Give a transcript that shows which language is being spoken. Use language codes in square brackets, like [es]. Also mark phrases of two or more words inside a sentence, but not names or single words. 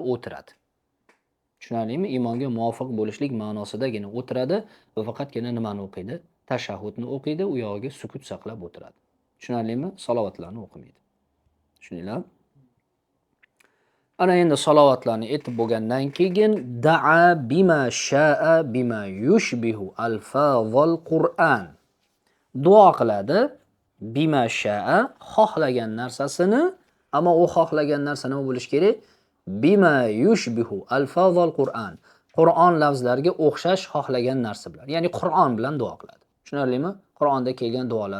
[uz] O'tiradi. Tushunarlimi? Imomga muvofiq bo'lishlik ma'nosidagina o'tiradi va faqatgina nimani o'qiydi? Tashahhudni o'qiydi, u yog'iga sukut saqlab o'tiradi. Tushunarlimi? Salovatlarni o'qimaydi. Tushuninglar? Ana endi salovatlarni aytib bo'lgandan keyin [ar] دعا بما شاء بما يشبه ألفاظ القرآن. [uz] Duo qiladi [ar] بما شاء [uz] xohlagan narsasini, ammo u xohlagan narsa nima bo'lishi kerak? [ar] بما يشبه ألفاظ القرآن. [uz] Qur'on lafzlariga o'xshash xohlagan narsa bilan. Ya'ni Qur'on bilan duo qiladi. Tushunarlimi? Qur'onda kelgan duolar.